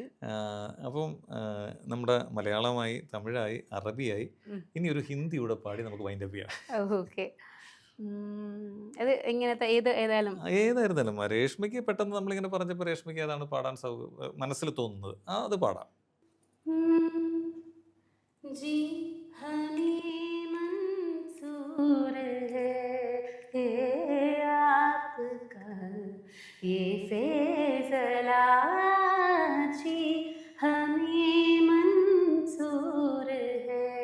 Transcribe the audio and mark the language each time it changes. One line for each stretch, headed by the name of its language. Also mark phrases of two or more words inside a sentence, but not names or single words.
Malayalam: അപ്പം നമ്മുടെ മലയാളമായി, തമിഴായി, അറബിയായി, ഉം. ഇനി ഒരു ഹിന്ദി കൂടെ പാടി നമുക്ക് വൈൻഡപ്പ് ചെയ്യാം. ഓക്കെ. അത് എങ്ങനത്തെ ഏതായാലും ഏതായിരുന്നാലും രേഷ്മയ്ക്ക് പെട്ടെന്ന് നമ്മളിങ്ങനെ പറഞ്ഞപ്പോൾ രേഷ്മയ്ക്ക് ഏതാണ് പാടാൻ മനസ്സിൽ തോന്നുന്നത് അത് പാടാം.
Hindi: जी हनी मंसूर है ये आपका ये फैसला जी हनी मंसूर है